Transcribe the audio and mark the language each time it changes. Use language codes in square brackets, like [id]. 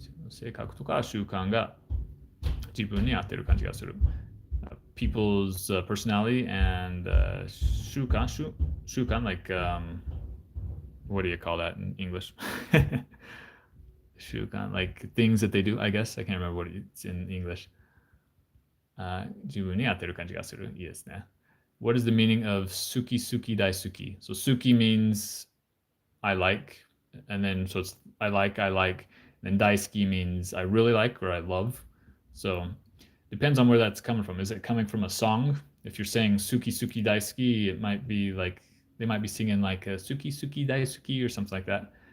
[ja] 性格とか習慣が自分に合ってる感じがする。 [en] People's personality and 習慣, like what do you call that in English? 習慣, like things that they do, I guess. I can't remember what it's in English. [ja] 自分に合ってる感じがする。いいですね。 [en] What is the meaning of [ja] suki suki daisuki? [en] So suki means I like, and then so it's I like, and then daisuki means I really like or I love. So depends on where that's coming from. Is it coming from a song? If you're saying [ja] suki suki daisuki, [en] it might be like they might be singing like a suki suki daisuki or something like that.